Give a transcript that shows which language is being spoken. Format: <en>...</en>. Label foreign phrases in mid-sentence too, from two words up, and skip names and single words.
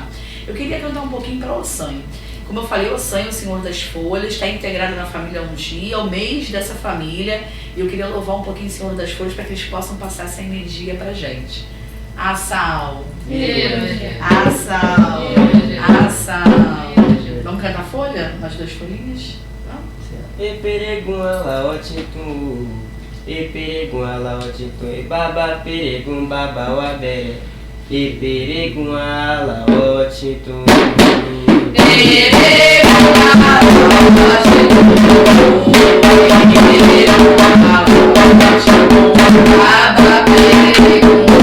<pt>Eu queria cantar um pouquinho para Ossanho. Como eu falei, Ossanho é o Senhor das Folhas, está integrado na família Ungi, é o mês dessa família. E eu queria louvar um pouquinho o Senhor das Folhas para que eles possam passar essa energia pra gente. Assal, assal, assal. Vamos cantar folha? As duas folhinhas?</pt> <yo>Eperegum alaotitum, eperegum alaotitum, ebaba peregum baba wabere, eperegum alaotitum, eperegum alaotitum, baba peregum</yo>